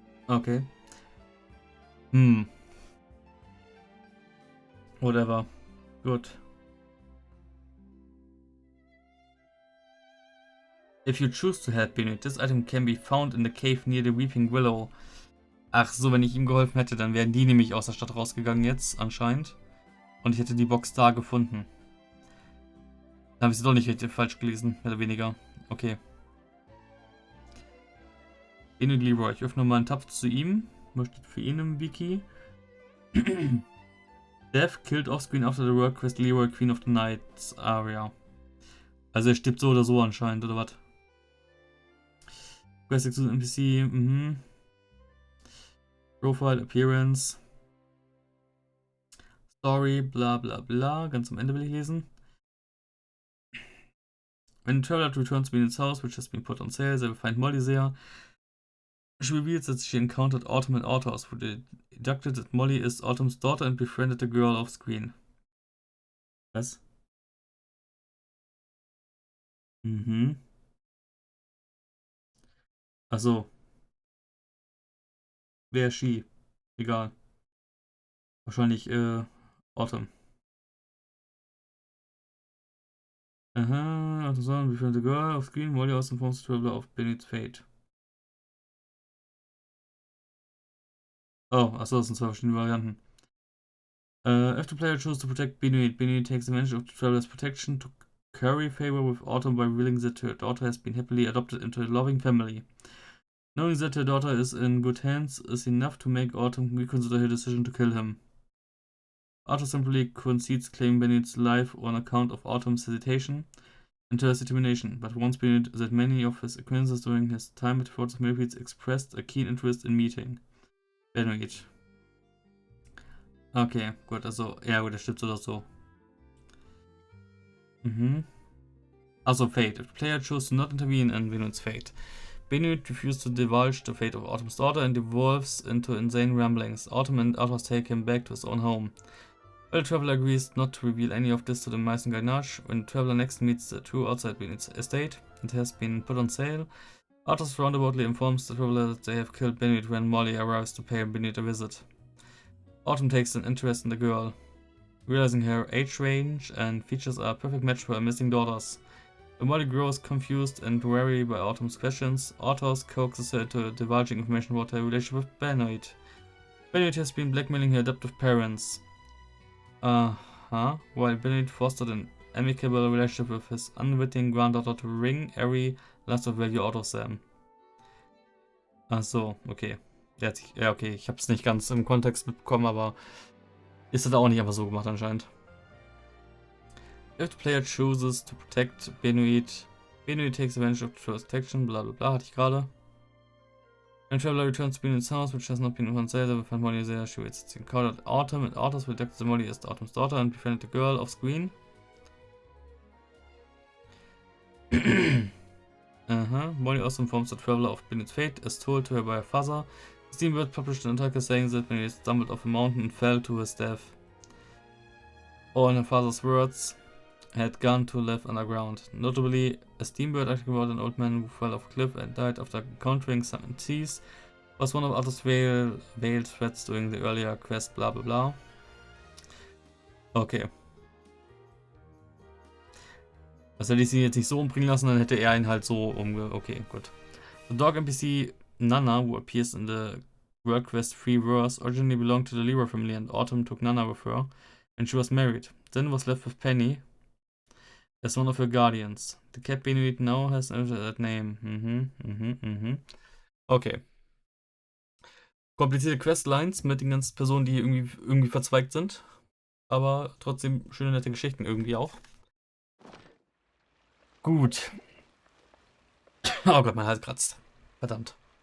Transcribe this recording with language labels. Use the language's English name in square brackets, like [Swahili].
[English] Okay. Whatever. Good. If you choose to help Benoit, this item can be found in the cave near the Weeping Willow. [German] Ach so, wenn ich ihm geholfen hätte, dann wären die nämlich aus der Stadt rausgegangen jetzt, anscheinend. Und ich hätte die Box da gefunden. Da habe ich sie doch nicht richtig falsch gelesen, mehr oder weniger. Okay. Benoit Leroy. Ich öffne mal einen Tab zu ihm. Was steht für ihn im Wiki? [English] Death killed offscreen after the work quest Leroy Queen of the Night's aria. [German] Also er stirbt so oder so anscheinend, oder was? [English] Quest exclusive NPC, Profile, Appearance. [German] Story, bla bla bla. Ganz am Ende will ich lesen. [English] When the traveler returns to Bennett's house, which has been put on sale, they will find Molly there. She reveals that she encountered Autumn and Arthas, who deducted that Molly is Autumn's daughter and befriended the girl off screen. [German] Was? Achso. Wer ist she? Egal. Wahrscheinlich, Autumn. [English] Aha, Autumn befriended the girl off screen, Molly also informs the traveler of Bennett's fate. [German] Oh, achso, das sind zwei verschiedene Varianten. [English] If the player chose to protect Benoit, Benoit takes advantage of the traveler's protection to curry favor with Autumn by revealing that her daughter has been happily adopted into a loving family. Knowing that her daughter is in good hands is enough to make Autumn reconsider her decision to kill him. Arthur simply concedes claiming Benoit's life on account of Autumn's hesitation. Interest determination, but once been that many of his acquaintances during his time at Forts of Millfields expressed a keen interest in meeting. Benoit. [German] Okay, gut, also, ja gut, das stimmt so oder so. Also fate. [English] If the player chose to not intervene in Benoit's fate. Benoit refused to divulge the fate of Autumn's daughter and devolves into insane ramblings. Autumn and others take him back to his own home. But the traveler agrees not to reveal any of this to the mice and Gainache. When the traveler next meets the two outside Benoit's estate, it has been put on sale. Arthas roundaboutly informs the traveler that they have killed Benoit when Molly arrives to pay Benoit a visit. Autumn takes an interest in the girl, realizing her age range and features are a perfect match for her missing daughters. When Molly grows confused and wary by Autumn's questions, Arthas coaxes her into divulging information about her relationship with Benoit. Benoit has been blackmailing her adoptive parents. While Benoit fostered an amicable relationship with his unwitting granddaughter to wring every last of value out of them. [German] Ach so, okay. Ja, okay, ich habe es nicht ganz im Kontext mitbekommen, aber ist das auch nicht einfach so gemacht anscheinend. [English] If the player chooses to protect Benoit, Benoit takes advantage of the protection, bla bla bla, [German] hatte ich gerade. [English] When traveler returns to Benoit's house, which has not been on sale, they will find Molly there. She waits to call out Autumn, and Arthas will detect that Molly is Autumn's daughter and befriend the girl off screen. Molly also informs the traveler of Benoit's fate, as told to her by her father. Steamboat published an article saying that Benoit stumbled off a mountain and fell to his death. Or in her father's words, had gone to live underground. Notably, a Steamboat article about an old man who fell off a cliff and died after encountering some MCs was one of Arthas' veiled threats during the earlier quest, bla bla bla. Okay. [German] Also hätte ich sie jetzt nicht so umbringen lassen, dann hätte er ihn halt so Okay, gut. [English] The dog NPC Nana, who appears in the World Quest 3 verse, originally belonged to the Leroy family and Autumn took Nana with her when she was married. Then was left with Penny as one of her guardians. The cat Benoit now has that name. Okay. [German] Komplizierte Questlines mit den ganzen Personen, die irgendwie verzweigt sind. Aber trotzdem schöne, nette Geschichten irgendwie auch. Gut. Oh Gott, mein Hals kratzt. Verdammt.